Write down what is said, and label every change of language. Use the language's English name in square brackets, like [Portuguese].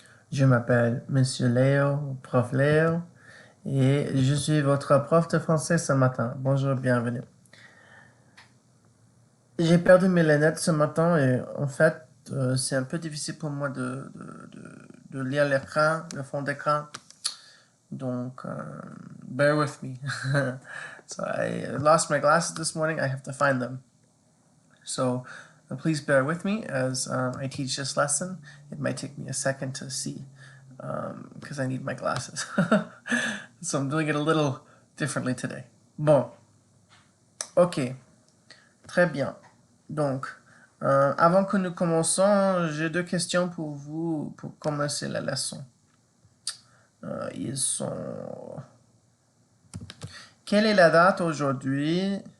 [French] Je m'appelle Monsieur Léo, prof Léo, et je suis votre prof de français ce matin. Bonjour, bienvenue. J'ai perdu mes lunettes ce matin et en fait, c'est un peu difficile pour moi de lire l'écran, le fond d'écran. [English] Donc, bear with me. So I lost my glasses this morning. I have to find them. So please bear with me as I teach this lesson. It might take me a second to see because I need my glasses. So I'm doing it a little differently today. [French] Bon, ok, très bien. Donc, avant que nous commençons, j'ai deux questions pour vous pour commencer la leçon. Ils sont... Quelle est la date aujourd'hui?